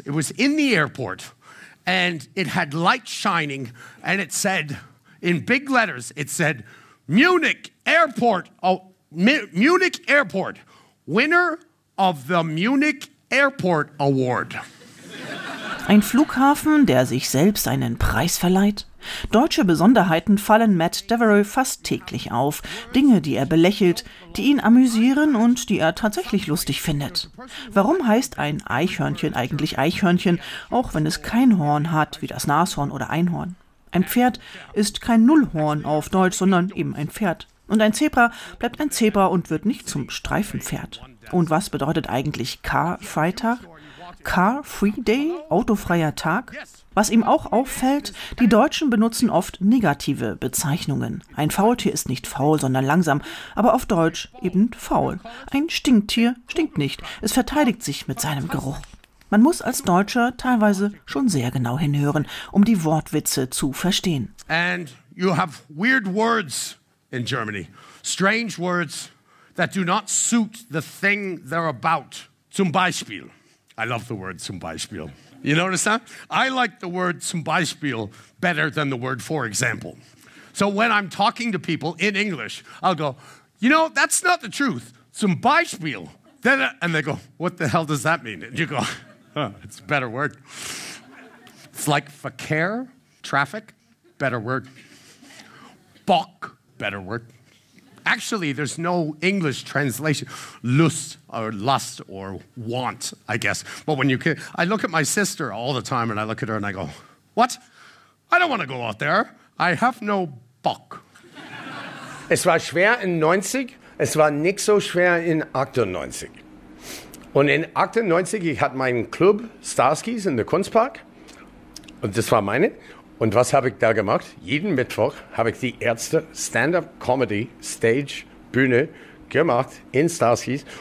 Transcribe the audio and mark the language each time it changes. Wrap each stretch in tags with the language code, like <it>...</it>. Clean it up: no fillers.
<en>It was in the airport, and it had light shining, and it said, in big letters, it said, Munich Airport, Munich Airport, winner of the Munich Airport Award.</en> <de>Ein Flughafen, der sich selbst einen Preis verleiht? Deutsche Besonderheiten fallen Matt Devereux fast täglich auf. Dinge, die er belächelt, die ihn amüsieren und die er tatsächlich lustig findet. Warum heißt ein Eichhörnchen eigentlich Eichhörnchen, auch wenn es kein Horn hat, wie das Nashorn oder Einhorn? Ein Pferd ist kein Nullhorn auf Deutsch, sondern eben ein Pferd. Und ein Zebra bleibt ein Zebra und wird nicht zum Streifenpferd. Und was bedeutet eigentlich Car Freitag? Car Free Day, autofreier Tag? Was ihm auch auffällt, die Deutschen benutzen oft negative Bezeichnungen. Ein Faultier ist nicht faul, sondern langsam, aber auf Deutsch eben faul. Ein Stinktier stinkt nicht, es verteidigt sich mit seinem Geruch. Man muss als Deutscher teilweise schon sehr genau hinhören, um die Wortwitze zu verstehen.</de> <en>And you have weird words in Germany. Strange words that do not suit the thing they're about.</en> <de>Zum Beispiel.</de> <en>I love the word</en> <de>zum Beispiel.</de> <en>You notice that? I like the word</en> <de>zum Beispiel</de> <en>better than the word for example. So when I'm talking to people in English, I'll go, you know, that's not the truth.</en> <de>Zum Beispiel.</de> <en>And they go, what the hell does that mean? And you go, huh, it's a better word. It's like Verkehr, traffic, better word. Bock, better word. Actually, there's no English translation. Lust or lust or want, I guess. But when you can, I look at my sister all the time and I look at her and I go, what? I don't want to go out there. I have no Bock.</en> <de>Es war schwer in 90. Es war nicht so schwer in 98. Und in 98, ich hatte meinen Club Starskis in der Kunstpark. Und das war meine. Und was habe ich da gemacht? Jeden Mittwoch habe ich die erste Stand-Up-Comedy-Stage-Bühne gemacht in Starskis.</de>